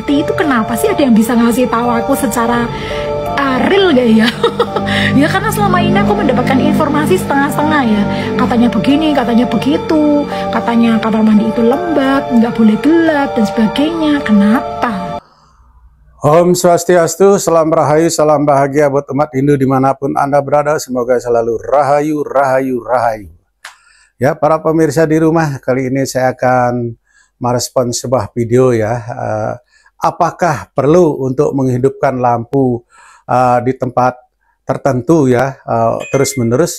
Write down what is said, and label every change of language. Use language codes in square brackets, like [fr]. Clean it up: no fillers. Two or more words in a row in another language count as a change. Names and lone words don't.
[id] Itu kenapa sih? Ada yang bisa ngasih tahu aku secara real gak ya? Ya karena selama ini aku mendapatkan informasi setengah-setengah ya. Katanya begini, katanya begitu, katanya kamar mandi itu lembab, nggak boleh gelap dan sebagainya. Kenapa? [ban] Om Swastiastu, [id] salam rahayu, salam bahagia buat umat Hindu dimanapun Anda berada. Semoga selalu rahayu, rahayu, rahayu. Ya, para pemirsa di rumah, kali ini saya akan merespon sebuah video ya. Apakah perlu untuk menghidupkan lampu di tempat tertentu ya, terus-menerus?